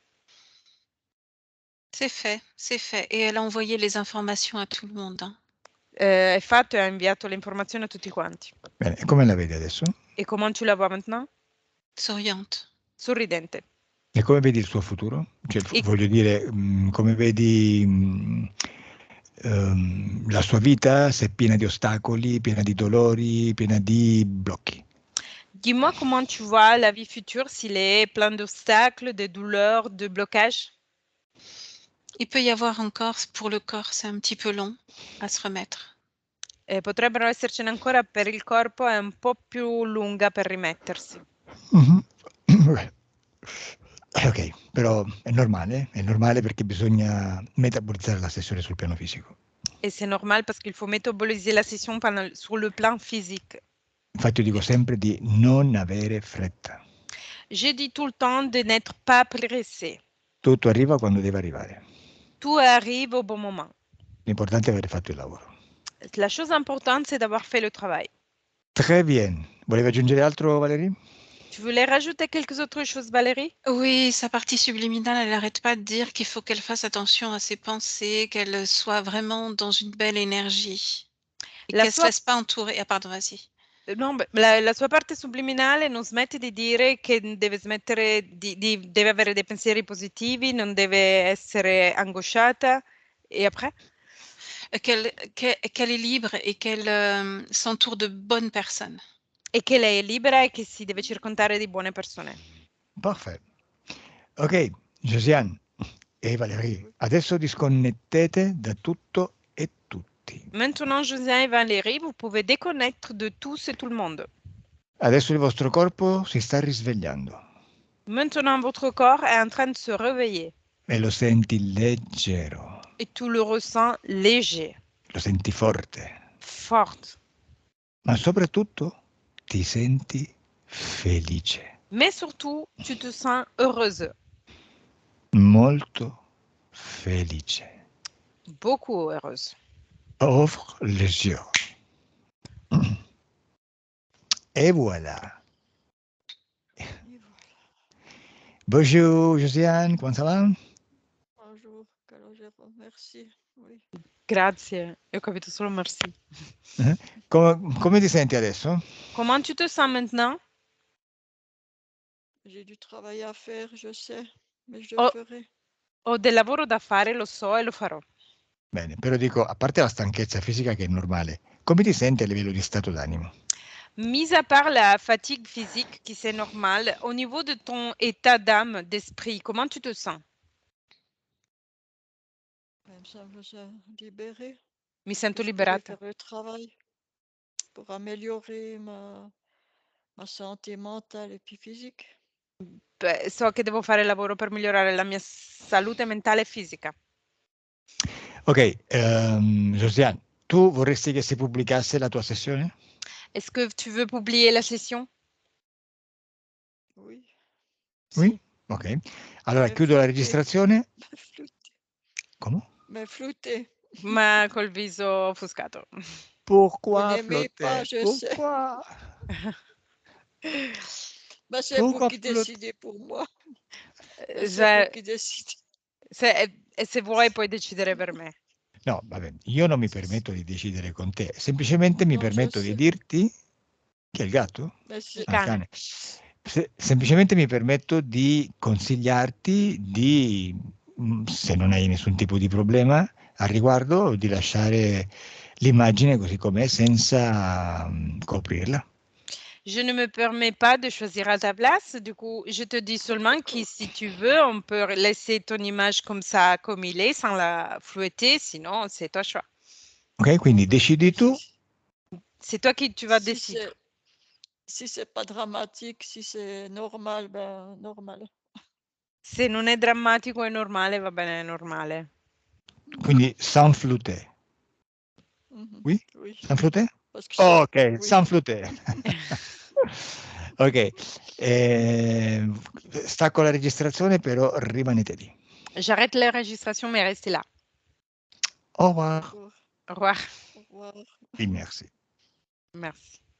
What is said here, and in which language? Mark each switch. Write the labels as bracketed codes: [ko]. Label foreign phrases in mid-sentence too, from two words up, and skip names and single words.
[fr] C'est fait, c'est fait. Et elle a envoyé les informations à tout le monde. Hein. [it] È fatto e ha inviato le informazioni a tutti quanti. Bene, e come la vedi adesso? [fr] Et comment tu la vois maintenant? Souriante. [it] Sorridente. E come vedi il suo futuro? Cioè, E- voglio dire, come vedi la sua vita, se è piena di ostacoli, piena di dolori, piena di blocchi. [fr] Dis-moi comment tu vois la vie future s'il est plein d'obstacles, de douleurs, de blocages. Il peut y avoir encore, pour le corps, c'est un petit peu long à se remettre. [it] Potrebbero essercene ancora per il corpo, è un po' più lunga per rimettersi. Ok, però è normale perché bisogna metabolizzare la sessione sul piano fisico. [fr] Et c'est normal parce qu'il faut métaboliser la session sur le plan physique. [it] Infatti io dico sempre di non avere fretta. [fr] J'ai dit tout le temps de n'être pas pressé. [it] Tutto arriva quando deve arrivare. [fr] Tout arrive au bon moment. [it] L'importante è aver fatto il lavoro. [fr] La chose importante, c'est d'avoir fait le travail. Très bien. [it] Volevi aggiungere altro, Valerie? [fr] Tu voulais rajouter quelques autres choses, Valérie? Oui, sa partie subliminale, elle n'arrête pas de dire qu'il faut qu'elle fasse attention à ses pensées, qu'elle soit vraiment dans une belle énergie. Et [it] La [fr] qu'elle ne se [it] sua- [fr] laisse pas entourer. Ah, pardon, vas-y. [it] No, la sua parte subliminale non smette di dire che deve smettere deve avere dei pensieri positivi, non deve essere angosciata. [fr] E après? Qu'elle est libre et qu'elle s'entoure de bonnes personnes. [it] E che lei è libera e che si deve circondare di buone persone. [fr] Parfait. [it] Ok, Josiane e Valerie, adesso disconnettete da tutto e tutti. [fr] Maintenant, Josiane et Valérie, vous pouvez déconnecter de tous et tout le monde. [it] Adesso il vostro corpo si sta risvegliando [fr] Maintenant, votre corps est en train de se réveiller [it] e lo senti leggero, [fr] et tu le ressens léger, [it] lo senti forte, forte. ma soprattutto ti senti felice, [fr] Mais surtout, tu te sens heureuse, [it] molto felice. [fr] beaucoup heureuse. Ouvre les yeux. Et voilà. Et voilà. Bonjour Josiane, comment ça va? Bonjour, Calogero. Merci. Oui. [it] Grazie, io ho capito solo merci. Come ti senti adesso? [fr] Comment tu te sens maintenant? J'ai du travail à faire, je sais, mais je Oh. ferai. [it] Ho del lavoro da fare, lo so e lo farò. Bene, però dico, a parte la stanchezza fisica che è normale, come ti senti a livello di stato d'animo? [fr] Mis à part la fatigue physique qui c'est normal, au niveau de ton état d'âme, d'esprit, comment tu te sens? Il me semble ça libéré. [it] Mi sento [fr] Je pourrais [it] liberata. [fr] faire le travail pour améliorer ma santé mentale et puis physique. [it] Beh, so che devo fare il lavoro per migliorare la mia salute mentale e fisica. Ok, Josiane, tu vorresti che si pubblicasse la tua sessione? [fr] Est-ce que tu veux publier la session? Oui. Oui? [it] Ok. Allora [fr] Mais [it] chiudo la [fr] flouté. [it] registrazione. [fr] Flouté. [it] Come? [fr] Mais flouté. [it] Ma col viso offuscato. [fr] Vous Pourquoi n'aimez pas, flotter? je sais. Pourquoi? Bah, c'est vous Pourquoi qui flotter? décidez pour moi. C'est vous [it] Cioè, [fr] qui décidez. [it] se vuoi puoi decidere per me. No, vabbè, io non mi permetto di decidere con te, semplicemente mi [fr] No, je [it] permetto di [fr] sais. [it] dirti... Chi è il gatto? [fr] Mais c'est- [it] Il Ah, il cane. cane. Semplicemente mi permetto di consigliarti di, se non hai nessun tipo di problema al riguardo, di lasciare l'immagine così com'è senza coprirla. [fr] Je ne me permets pas de choisir à ta place. Du coup, je te dis seulement que si tu veux, on peut laisser ton image comme ça, comme il est, sans la flouetter. Sinon, c'est ton choix. [it] Ok, quindi bah, decidi tu. [fr] C'est toi qui tu vas si décider. si c'est pas dramatique, si c'est normal, ben normal. [it] Se non è drammatico è normale, va bene, è normale. [fr] Quindi sans flouter. Mhm. Oui? Oui. Sans flouter? Parce que c'est- Ok, oui. sans flouter. [it] Ok, stacco la registrazione, però rimanete lì. [fr] J'arrête l'enregistration, mais restez là. Au revoir D'accord. Au revoir. Au revoir. et merci. Merci.